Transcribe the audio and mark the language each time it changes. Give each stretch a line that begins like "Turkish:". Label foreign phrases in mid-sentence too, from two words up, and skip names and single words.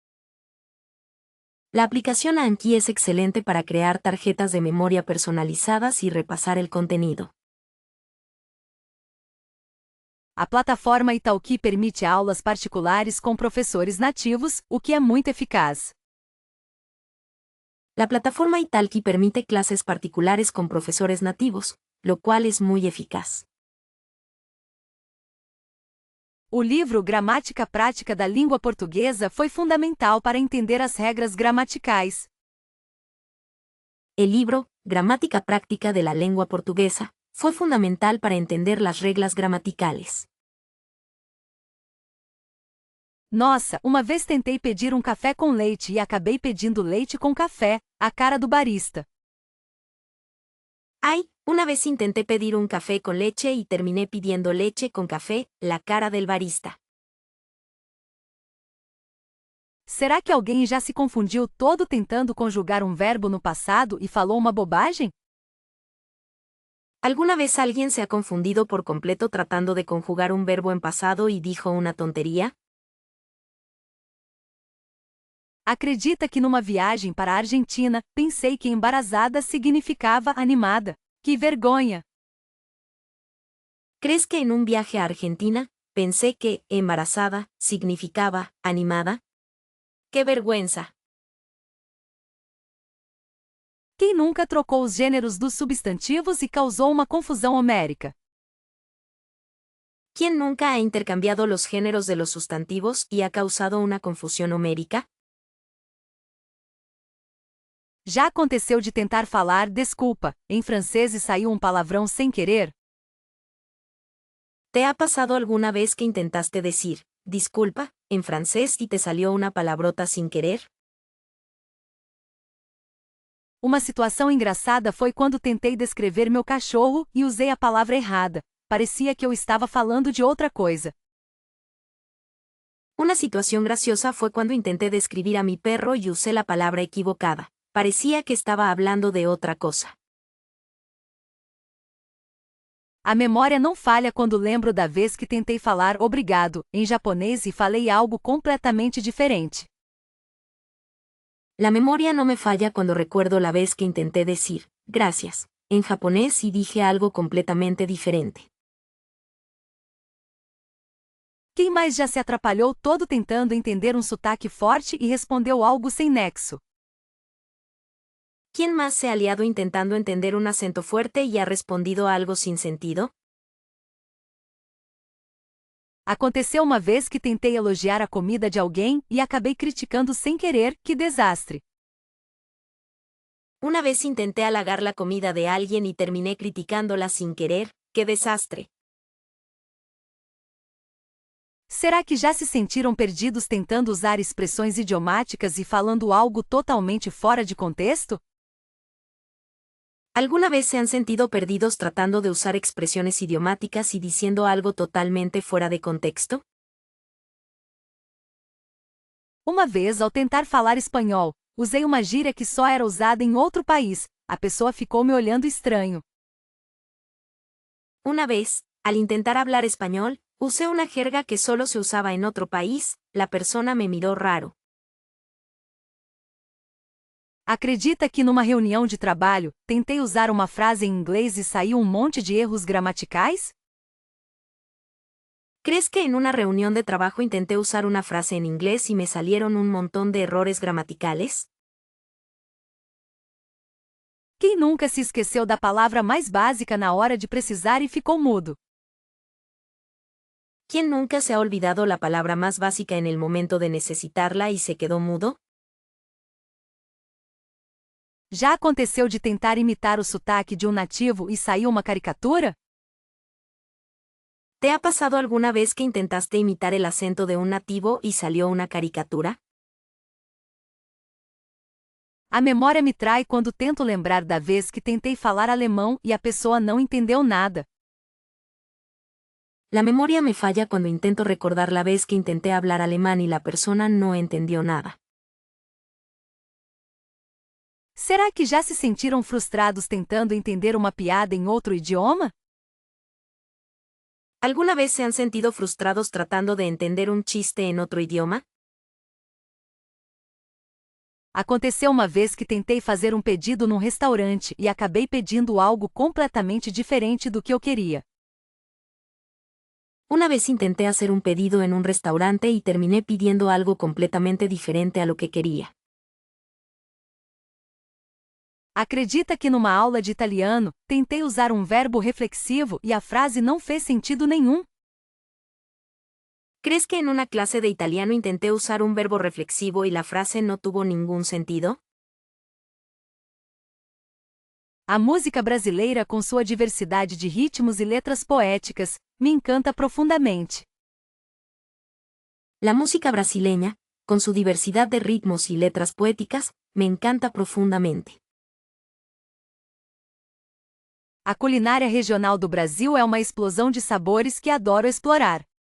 Spanish: La aplicación Anki es excelente para crear tarjetas de memoria personalizadas y repasar el contenido.
Portuguese: A plataforma Italki permite aulas particulares com professores nativos, o que é muito eficaz.
Spanish: La plataforma Italki permite clases particulares con profesores nativos, lo cual es muy eficaz.
Portuguese: O livro Gramática Prática da Língua Portuguesa foi fundamental para entender as regras gramaticais.
Spanish: El libro, Gramática Práctica de la Lengua Portuguesa, fue fundamental para entender las reglas gramaticales.
Portuguese: Nossa, uma vez tentei pedir um café com leite e acabei pedindo leite com café, a cara do barista.
Spanish: Ay, una vez intenté pedir un café con leche y terminé pidiendo leche con café, la cara del barista.
Portuguese: Será que alguém já se confundiu todo tentando conjugar um verbo no passado e falou uma bobagem?
Spanish: ¿Alguna vez alguien se ha confundido por completo tratando de conjugar un verbo en pasado y dijo una tontería?
Portuguese: Acredita que numa viagem para a Argentina, pensei que embarazada significava animada. Que vergonha!
Spanish: ¿Crees que en un viaje a Argentina, pensé que embarazada significaba animada? ¡Qué vergüenza!
Portuguese: Quem nunca trocou os gêneros dos substantivos e causou uma confusão homérica?
Spanish: ¿Quién nunca ha intercambiado los géneros de los sustantivos y ha causado una confusión homérica?
Portuguese: Já aconteceu de tentar falar desculpa em francês e saiu um palavrão sem querer?
Spanish: ¿Te ha pasado alguna vez que intentaste decir disculpa, en francés y te salió una palabrota sin querer?
Portuguese: Uma situação engraçada foi quando tentei descrever meu cachorro e usei a palavra errada. Parecia que eu estava falando de outra coisa.
Spanish: Una situación graciosa fue cuando intenté describir a mi perro y usé la palabra equivocada. Parecía que estaba hablando de otra cosa.
Portuguese: A memória não falha quando lembro da vez que tentei falar obrigado em japonês e falei algo completamente diferente.
Spanish: La memoria no me falla cuando recuerdo la vez que intenté decir gracias en japonés y dije algo completamente diferente.
Portuguese: Quem mais já se atrapalhou todo tentando entender um sotaque forte e respondeu algo sem nexo?
Spanish: ¿Quién más se ha aliado intentando entender un acento fuerte y ha respondido algo sin sentido?
Portuguese: Aconteceu uma vez que tentei elogiar a comida de alguém e acabei criticando sem querer, que desastre.
Spanish: Una vez intenté halagar la comida de alguien y terminé criticándola sin querer, ¡qué desastre!
Portuguese: Será que já se sentiram perdidos tentando usar expressões idiomáticas e falando algo totalmente fora de contexto?
Spanish: ¿Alguna vez se han sentido perdidos tratando de usar expresiones idiomáticas y diciendo algo totalmente fuera de contexto?
Portuguese: Uma vez, ao tentar falar espanhol, usei uma gíria que só era usada em outro país. A pessoa ficou me olhando estranho.
Spanish: Una vez, al intentar hablar español, usé una jerga que solo se usaba en otro país, la persona me miró raro.
Portuguese: Acredita que numa reunião de trabalho, tentei usar uma frase em inglês e saiu um monte de erros gramaticais?
Spanish: ¿Crees que en una reunión de trabajo intenté usar una frase en inglés y me salieron un montón de errores gramaticales?
Portuguese: Quem nunca se esqueceu da palavra mais básica na hora de precisar e ficou mudo?
Spanish: ¿Quién nunca se ha olvidado la palabra más básica en el momento de necesitarla y se quedó mudo?
Portuguese: Já aconteceu de tentar imitar o sotaque de um nativo e saiu uma caricatura?
Spanish: ¿Te ha pasado alguna vez que intentaste imitar el acento de un nativo y salió una caricatura?
Portuguese: A memória me trai quando tento lembrar da vez que tentei falar alemão e a pessoa não entendeu nada.
Spanish: La memoria me falla cuando intento recordar la vez que intenté hablar alemán y la persona no entendió nada.
Portuguese: Será que já se sentiram frustrados tentando entender uma piada em outro idioma?
Spanish: ¿Alguna vez se han sentido frustrados tratando de entender un chiste en otro idioma?
Portuguese: Aconteceu uma vez que tentei fazer um pedido num restaurante e acabei pedindo algo completamente diferente do que eu queria.
Spanish: Una vez intenté hacer un pedido en un restaurante y terminé pidiendo algo completamente diferente a lo que quería.
Portuguese: Acredita que numa aula de italiano, tentei usar um verbo reflexivo e a frase não fez sentido nenhum?
Spanish: ¿Crees que en una clase de italiano intenté usar un verbo reflexivo y la frase no tuvo ningún sentido?
Portuguese: A música brasileira, com sua diversidade de ritmos e letras poéticas, me encanta profundamente.
Spanish: La música brasileña, con su diversidad de ritmos y letras poéticas, me encanta profundamente.
Portuguese: A culinária regional do Brasil é uma explosão de sabores que adoro explorar.